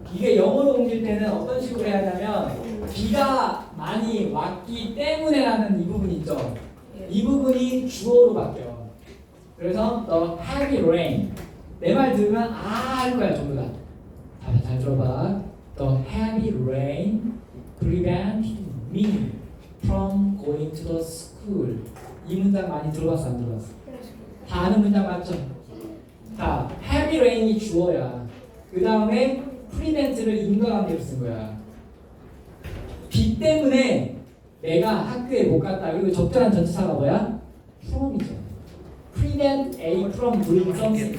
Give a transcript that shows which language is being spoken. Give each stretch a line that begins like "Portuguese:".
Korean: 이게 영어로 옮길 때는 어떤 식으로 해야 하냐면 비가 많이 왔기 때문에라는 이 부분 있죠. 이 부분이 주어로 바뀌어. 그래서
English: the heavy rain.
Korean: 내 말 들으면 할 거야 전부 다. 잘 들어봐.
English: The heavy rain prevented me from going to the school.
Korean: 이 문장 많이 들어봤어 안 들어봤어? 다 아는 문장 맞죠? 자, heavy rain이 주어야. 그 다음에 prevent를 인과관계로 쓴 거야. 비 때문에 내가 학교에 못 갔다. 그리고 적절한 전치사가 뭐야? from이죠.
English: prevent A from doing something.